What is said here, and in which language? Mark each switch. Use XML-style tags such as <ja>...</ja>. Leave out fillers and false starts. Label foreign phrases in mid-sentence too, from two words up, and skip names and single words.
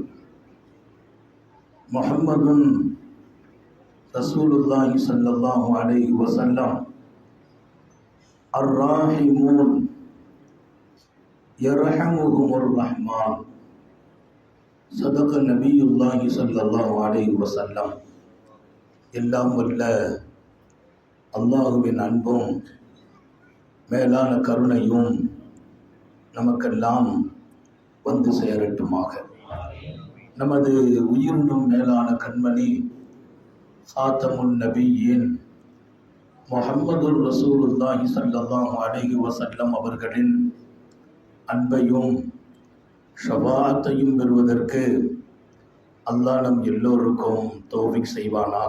<ar>محمد رسول الله صلى الله عليه وسلم الراحمون يرحمهم الرحمن صدق نبي الله صلى الله عليه وسلم</ar> <ta>எல்லாம் வல்ல அல்லாஹுவின் அன்பும் மேலான கருணையும் நமக்கெல்லாம் வந்து சேரட்டுமாக. நமது உயிரினும் மேலான கண்மணி சாத்தமுன் நபியின்</ta> <ar>محمد رسول الله صلى الله عليه وسلم</ar> <ta>அவர்களின் அன்பையும் ஷஃபாஅத்தையும் பெறுவதற்கு அல்லாஹ் நம் எல்லோருக்கும் தௌஃபீக் செய்வானாக.</ta>